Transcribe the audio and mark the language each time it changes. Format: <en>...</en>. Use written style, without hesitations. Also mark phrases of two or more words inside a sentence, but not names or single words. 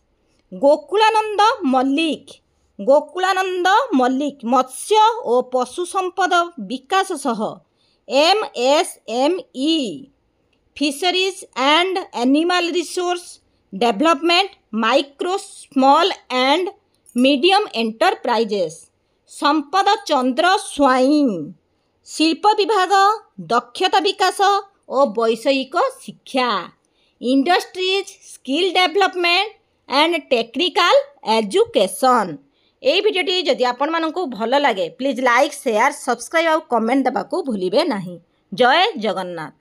<hi>गोकुलानंद मल्लिक, मत्स्य और पशु संपद विकास सह MSME,</hi> <en>Fisheries and Animal Resource Development, Micro Small and Medium Enterprises.</en> <hi>संपद चंद्र स्वाइन, शिल्प विभाग, दक्षता विकास और वैषयिक शिक्षा,</hi> <en>Industries, Skill Development and Technical Education.</en> <or>ଏଇ ଭିଡିଓଟି ଯଦି ଆପଣମାନଙ୍କୁ ଭଲ ଲାଗେ</or> <en>please like, share, subscribe</en> <or>ଆଉ କମେଣ୍ଟ ଦେବାକୁ ଭୁଲିବେ ନାହିଁ। ଜୟ ଜଗନ୍ନାଥ।</or>